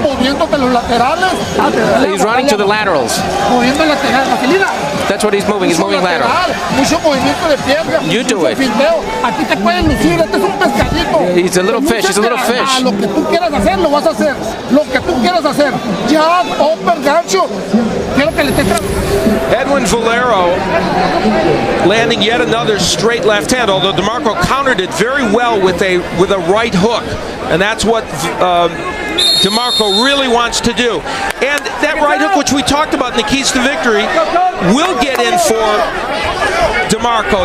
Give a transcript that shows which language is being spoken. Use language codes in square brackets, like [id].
[es] Moviéndote los laterales. [en] He's running to the laterals. [es] Moviendo lateral. Facilita. [en] That's what he's moving. He's moving lateral. [es] Mucho movimiento de pierna. [en] You do [es] mucho [en] it. [es] Finteo. A ti te pueden lucir. Este es un pescadito. [en] He's a little fish. He's a little fish. [es] Lo que tú quieras hacer, lo vas a hacer. Lo que tú quieras hacer. Jab, upper, gancho. Quiero que le estés [en] Edwin Valero landing yet another straight left hand, although DeMarco countered it very well with a right hook. And that's what DeMarco really wants to do. And that right hook, which we talked about in the keys to victory, will get in for DeMarco.